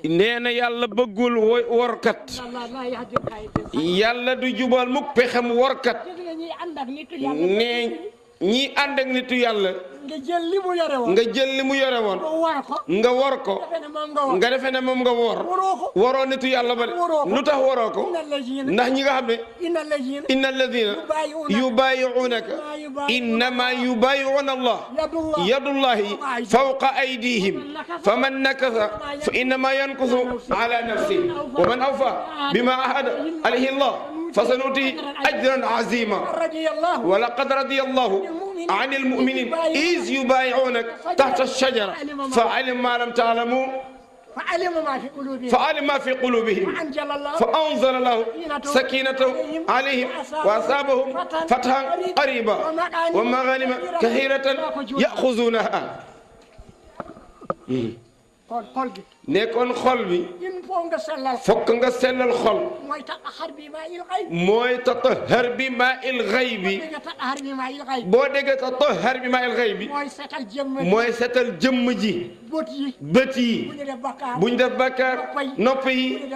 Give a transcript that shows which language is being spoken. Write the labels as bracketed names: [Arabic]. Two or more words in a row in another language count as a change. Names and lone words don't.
[Wolof] nee na yàlla bëggul workat yàlla du jubal mukk pexem workat ne ñi ànd ak nitu yàlla nga jël li mu yore woon nga jël li mu yore woon nga wor ko nga defe ne moom nga wor waroo nitu yàlla ba de lu tax waroo ko ndax ñi nga xam ne [Arabic] إن الذين يبايعونك إنما يبايعون الله يد الله فوق أيديهم فمن نكث فإنما ينكث على نفسه ومن أوفى بما عاهد عليه الله فسيؤتيه أجرا عظيما ولقد رضي الله عن المؤمنين إذ يبايعونك تحت الشجرة فعلم ما لم تعلموا فعلم ما في قلوبهم فأنزل الله سكينته عليهم وأصابهم فتحا قريبا ومغانم كثيرة يأخذونها [Wolof] nekkoon xol bi fokk nga sellal xol mooy [Arabic] تطهر بماء ال [Wolof] ghaybi boo déggee [Arabic] تطهر بماء الغيب [Wolof] mooy setal jëmm ji bët yi buñ def bàkkaar nopp yi